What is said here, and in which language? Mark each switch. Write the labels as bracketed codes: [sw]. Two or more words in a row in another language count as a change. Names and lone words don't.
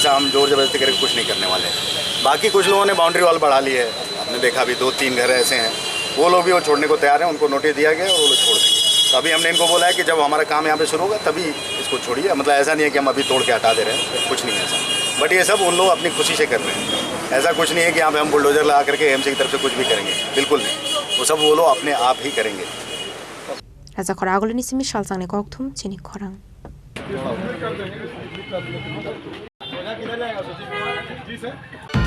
[hi] ऐसा हम जोर जबरदस्ती करके कुछ नहीं करने वाले हैं। बाकी कुछ लोगों ने बाउंड्री वॉल बढ़ा ली है, आपने देखा अभी 2-3 घर ऐसे हैं, वो लोग भी वो छोड़ने को तैयार हैं, उनको नोटिस दिया गया और वो लोग छोड़ देंगे। तो अभी हमने इनको बोला है कि जब हमारा काम यहाँ पे शुरू होगा तभी इसको छोड़िए। मतलब ऐसा नहीं है कि हम अभी तोड़ के हटा दे रहे हैं, कुछ नहीं है ऐसा। बट ये सब उन लोग अपनी खुशी से कर रहे हैं, ऐसा कुछ नहीं है कि यहाँ पे हम बुलडोजर लगा करके एएमसी की तरफ से कुछ भी करेंगे, बिल्कुल नहीं। वो सब वो लोग अपने आप ही करेंगे। [trp] Raza Koragolo ni simi shalsang ne kokthum chini korang. [hi] जी सर।